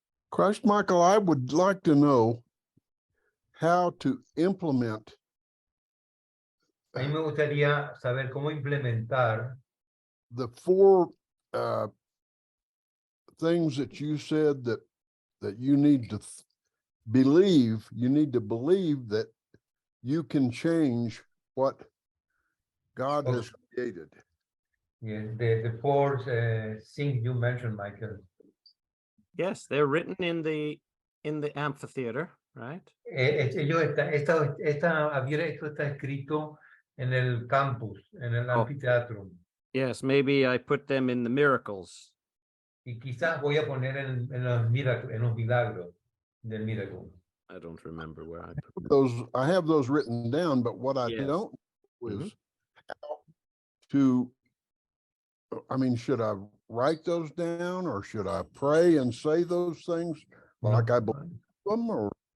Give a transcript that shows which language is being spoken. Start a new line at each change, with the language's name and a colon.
English: Christ Michael, I would like to know how to implement
Spanish: A mí me gustaría saber cómo implementar
English: the four things that you said that you need to believe. You need to believe that you can change what God has created. yes, the four things you mentioned, Michael. Yes, they're written in the amphitheater, right?
Spanish: Esto está escrito en el campus, en el anfiteatro.
English: Yes, maybe I put them in the miracles.
Spanish: Y quizás voy a poner en los milagros del miracle.
English: I don't remember where I put them. Those I have those written down, but what I Yes. don't know is Mhm. how to. I mean, should I write those down, or should I pray and say those things like I believe them, or